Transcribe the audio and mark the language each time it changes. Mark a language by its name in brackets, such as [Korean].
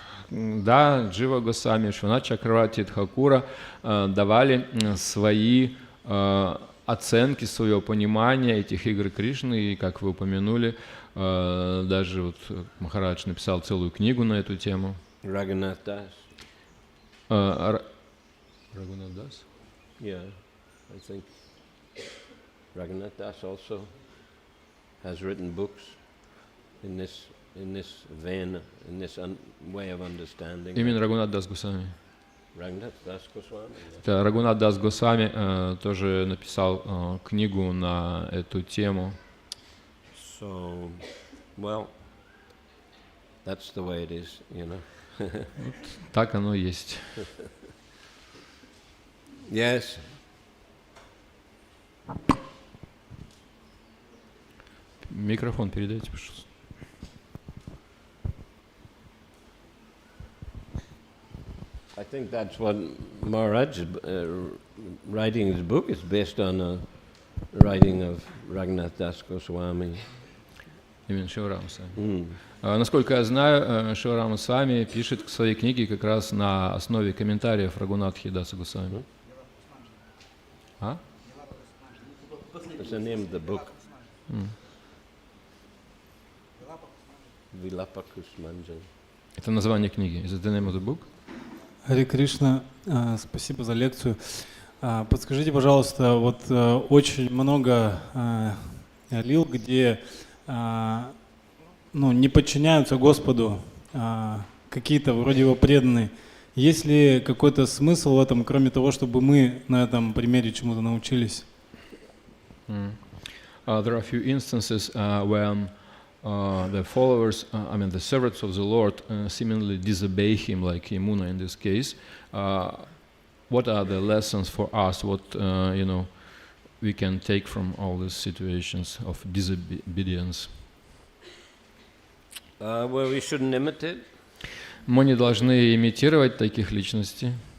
[Russian] Да, Джива Госвами, Вишванат Чакраварти, Тхакура давали свои оценки, свое понимание этих игр Кришны, и, как вы упомянули, даже вот Махарадж написал целую книгу на эту тему. [English] Raghunath Das. Raghunath Das? Yeah, I think Raghunath Das also has written books in this vein, in this way of understanding. [Russian] Именно Рагунат Дас Госвами. [English] Raghunath Das Goswami. [Russian] Это Рагунат Дас Госвами тоже написал книгу на эту тему. [English] So, well, that's the way it is, [Russian] Вот так оно есть. [English] Yes. [Russian] Микрофон передайте, пожалуйста. [English] I think that's what Maharaj writing his book is based on a writing of Raghunath Das Goswami. [Russian] Именно Шиварама Свами. Насколько я знаю, Шиварама Свами пишет свои книги как раз на основе комментариев Рагунатхи Даса Госвами. А? [English] What's the name of the book? Vilapa Kusmanjan. [Russian] Это название книги. [English] Is it the name of the book? [Russian] Харе Кришна, спасибо за лекцию. Подскажите, пожалуйста, вот очень много лил, где не подчиняются Господу, какие-то вроде его преданные. Есть ли какой-то смысл в этом, кроме того, чтобы мы на этом примере чему-то научились? [English] There are a few instances when the followers, the servants of the Lord seemingly disobey him, like Yamuna in this case. What are the lessons for us? What we can take from all these situations of disobedience? Well, we shouldn't imitate. [Russian] Мы не должны имитировать таких личностей.